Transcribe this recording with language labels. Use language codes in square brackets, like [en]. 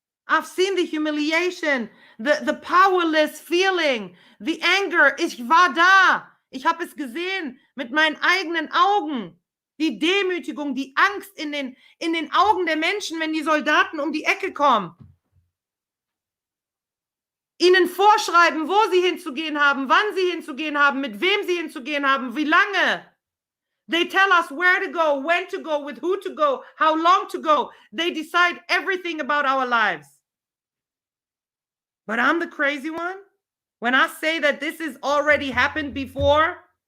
[en] I've seen the humiliation, the powerless feeling, the anger. [de] Ich war da. Ich habe es gesehen mit meinen eigenen Augen. Die Demütigung, die Angst in den Augen der Menschen, wenn die Soldaten um die Ecke kommen. Ihnen vorschreiben, wo sie hinzugehen haben, wann sie hinzugehen haben, mit wem sie hinzugehen haben, wie lange. [en] They tell us where to go, when to go, with who to go, how long to go. They decide everything about our lives. But I'm the crazy one? When I say that this has already happened before?